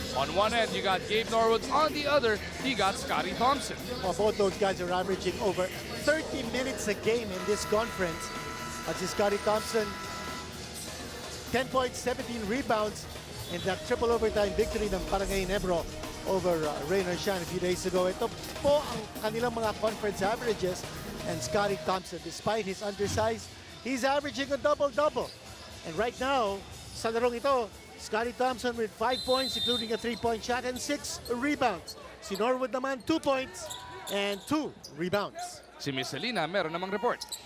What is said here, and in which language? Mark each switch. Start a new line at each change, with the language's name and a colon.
English: On one end, you got Gabe Norwood. On the other, you got Scotty Thompson. Well, both those guys are averaging over 30 minutes a game in this conference. At si Scotty Thompson, 10 points, 17 rebounds in that triple overtime victory ng Barangay Ginebra over Rain or Shine a few days ago.
Filipino: Ito po ang kanilang mga conference averages.
English: And Scotty Thompson, despite his undersize, he's averaging a double-double. And right now,
Filipino: sa larong ito,
English: Scotty Thompson with 5 points, including a 3-point shot and 6 rebounds.
Filipino: Si Norwood naman,
English: 2 points and 2 rebounds.
Filipino: Si Miss Selena, meron namang report.